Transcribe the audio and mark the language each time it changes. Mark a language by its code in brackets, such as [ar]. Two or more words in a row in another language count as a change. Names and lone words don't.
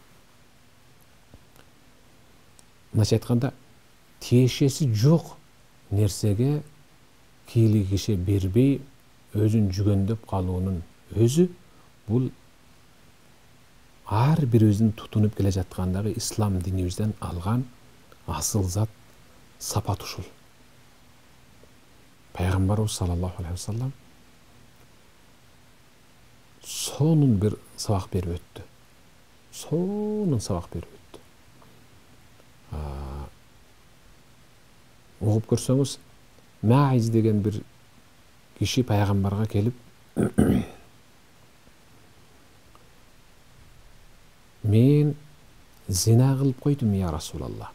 [ky] Мындайча айтканда, тиешеси жок нерсеге кийлигише бербей өзүн жүгөндөп калуунун өзү бул ар бирибиздин тутунуп келе жаткандагы ислам динибизден алган асыл зат сапат ушул. Пайгамбарыбыз [ar] صلى الله عليه وسلم [ky] сонун бир сабак берип өттү. Сонун сабак берип өттү. Угуп көрсөңүз, Маиз деген бир киши пайгамбарга келип, мен зина кылып койдум [ar] يا رسول الله.